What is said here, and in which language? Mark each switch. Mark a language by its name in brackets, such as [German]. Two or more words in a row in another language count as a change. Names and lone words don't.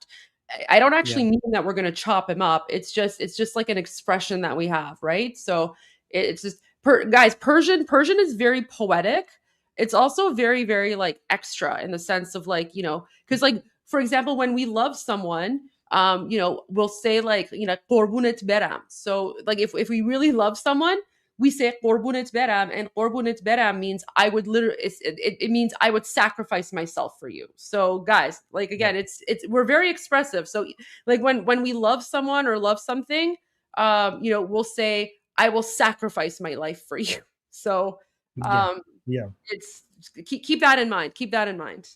[English] I don't actually mean that we're going to chop him up. It's just like an expression that we have, right? So it's just guys, Persian is very poetic. It's also very, very like extra in the sense of like, because like, for example, when we love someone, we'll say like, [Persian] قربونت برم. [English] So like if we really love someone, we say [Persian] قربونت برم, [English] and [Persian] قربونت برم [English] means I would literally, it means I would sacrifice myself for you. So guys, like again, it's we're very expressive. So like when we love someone or love something, we'll say I will sacrifice my life for you. So it's keep that in mind. Keep that in mind.